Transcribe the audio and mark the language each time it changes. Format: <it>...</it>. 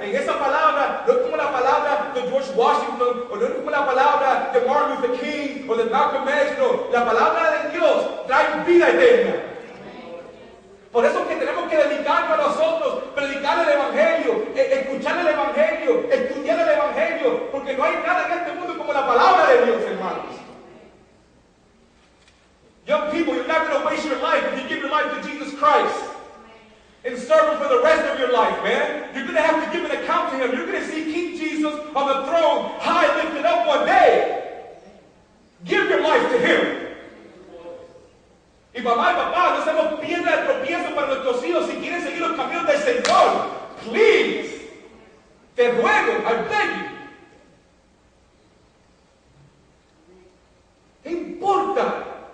<es>En esa palabra, no es como la palabra de George Washington, o no es como la palabra de Martin Luther King, o de Malcolm X, no. La palabra de Dios trae vida eterna. Por eso es que tenemos que dedicarnos a nosotros, predicar el Evangelio, escuchar el Evangelio, estudiar el Evangelio, porque no hay nada en este mundo como la palabra de Dios, hermanos.</es> <en>Young people, you're not going to waste your life if you give your life to Jesus Christ and serve Him for the rest of your life, man. You're going to have to give an account to Him. You're going to see King Jesus on the throne, high lifted up one day. Give your life to Him.</en> <es>Y mamá y papá, no seamos piedra de tropiezo para nuestros hijos si quieren seguir los caminos del Señor.</es> <en>Please.</en> <es>Te ruego,</es> <en>I beg you.</en> <es>¿Qué importa?</es>